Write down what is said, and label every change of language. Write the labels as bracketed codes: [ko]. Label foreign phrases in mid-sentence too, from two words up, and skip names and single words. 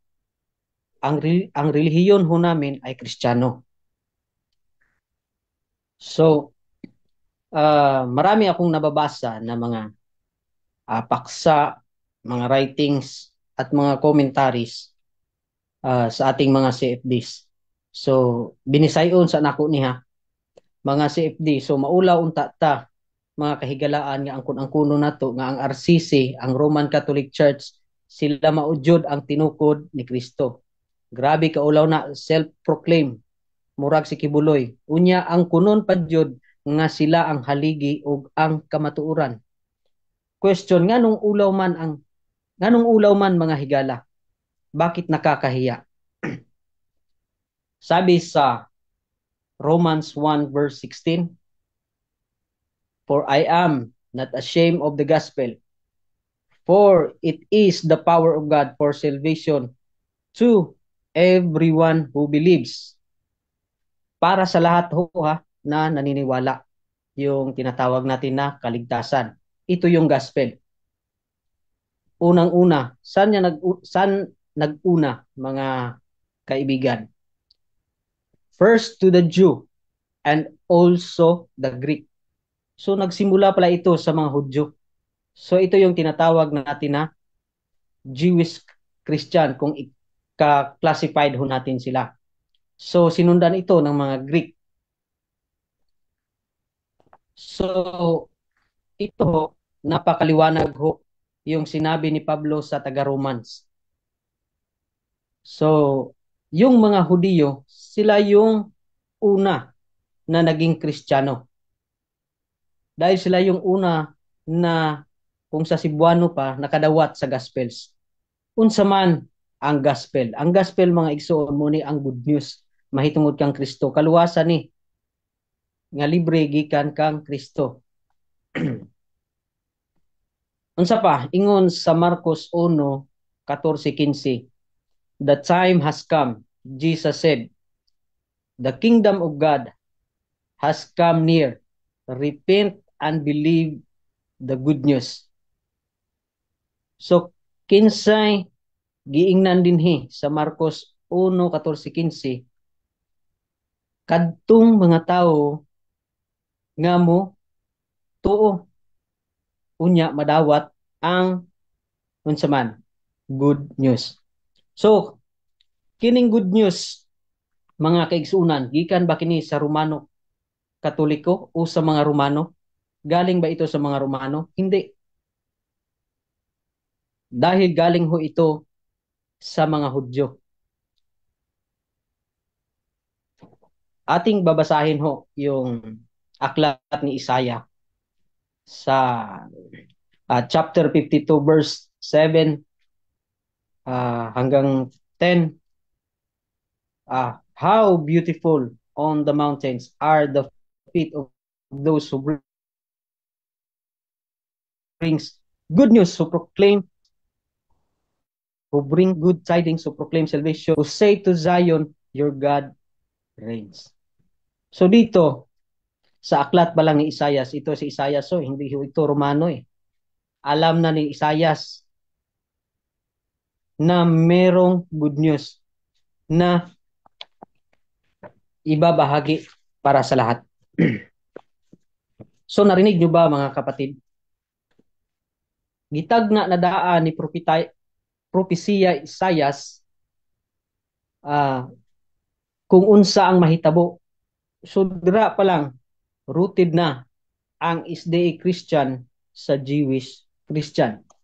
[tl] Ang relihiyon ho namin ay Kristiyano. So, marami akong nababasa na mga paksa, mga writings, at mga commentaries sa ating mga CFDs. So, [ceb] binisayon sa nako niha, mga CFD. So, maulaw unta ta, mga kahigalaan nga ang kuno nato nga ang RCC, ang Roman Catholic Church, sila maudyod ang tinukod ni Kristo. Grabe kaulaw na, self-proclaim, murag si Kibuloy. Unya ang kunon padyod nga sila ang haligi ug ang kamatuoran. Question, nganong ulaw man mga higala? [tl] Bakit nakakahiya? Sabi sa Romans 1 verse 16, [en] "For I am not ashamed of the gospel, for it is the power of God for salvation to everyone who believes." [tl] Para sa lahat ho na naniniwala, yung tinatawag natin na kaligtasan. Ito yung gospel. Unang-una, saan nag-una mga kaibigan? [en] First to the Jew and also the Greek. [tl] So nagsimula pala ito sa mga Hudyo. So ito yung tinatawag natin na [en] Jewish Christian [tl] kung ka-classified ho natin sila. So sinundan ito ng mga Greek. So ito napakaliwanag ho yung sinabi ni Pablo sa taga-Romans. So yung mga Hudiyo, sila yung una na naging Kristiyano. Dahil sila yung una na kung sa Cebuano pa [ceb] nakadawat sa Gospels. Unsa man ang gospel? Ang gospel mga igsoon mo ni ang [en] good news. [ceb] Mahitungod kang Kristo. Kaluwasan ni nga libre gikan kang Kristo. Unsa pa? Ingon sa Marcos 1:14-15. [en] The time has come, Jesus said. The kingdom of God has come near. Repent and believe the good news. [ceb] So, kinsay giingnan dinhi sa Marcos 1:14-15, kadtong mga tao nga mo tuo unya madawat ang unsa man [en] good news. [ceb] So, kining [en] good news [ceb] mga kaigsuunan, gikan ba kini sa Romano Katoliko o sa mga Romano? [tl] Galing ba ito sa mga Romano? Hindi. Dahil galing ho ito sa mga Hudyo. Ating babasahin ho yung aklat ni Isaiah sa chapter 52 verse 7 hanggang 10. [en] How beautiful on the mountains are the feet of those who brings good news, who bring good tidings, who proclaim salvation, who say to Zion, your God reigns. [tl] So dito, Sa aklat pa lang ni Isayas, ito si Isayas, so hindi ito Romano eh. Alam na ni Isayas na merong [en] good news [tl] na ibabahagi para sa lahat. So narinig nyo ba mga kapatid? [ceb] Gitag na nadaan ni propesiya Isayas ah, kung unsa ang mahitabo. So dira pa lang rooted na ang SDA Christian sa [en] Jewish Christian.